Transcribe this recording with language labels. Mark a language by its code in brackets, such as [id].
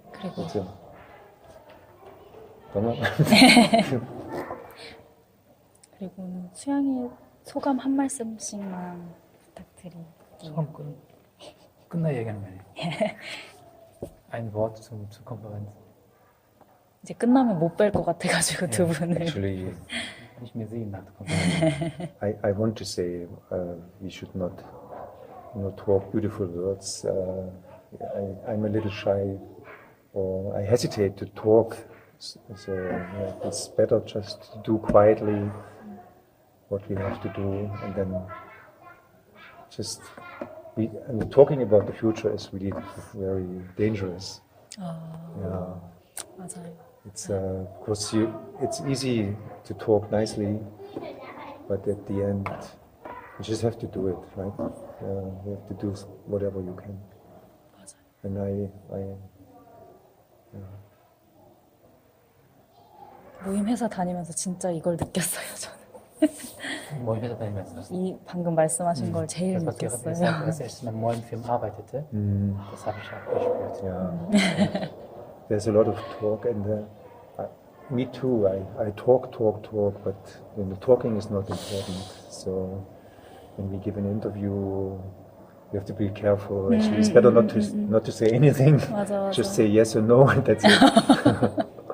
[ko] 그리고 그리고는 수양의 소감 한 말씀씩만 부탁드릴게요. 소감 끝나 얘기하는 거 아니에요? [de] Ein Wort zur Konferenz. [ko] 이제 끝나면 못 뵐 것 같아가지고 두 분을. [en] Actually, [de] Nicht mehr sehen nach der Konferenz. [en] I want to say we should not talk beautiful words. I'm a little shy, or I hesitate to talk. So it's better just to do quietly what we have to do, and then just talking about the future is really very dangerous. Yeah. [ko] 맞아요. [en] It's of course it's easy to talk nicely, but at the end you just have to do it, right? You have to do whatever you can. [ko] 맞아요. [en] And I [ko] 모임 회사 다니면서 진짜 이걸 느꼈어요, 저는. Moin 회사 다니면서. 이 방금 말씀하신 걸 제일 [de] Das, was ihr [ko] 느꼈어요. [de] gesagt habt, als ich in einer neuen Firma arbeitete, das habe ich auch gespürt. [en] Yeah. There's a lot of talk, and me too. I talk, but talking is not important. So when we give an interview, we have to be careful. Actually, it's better not to say anything. [ko] 맞아. [en] Just say yes or no, and that's it.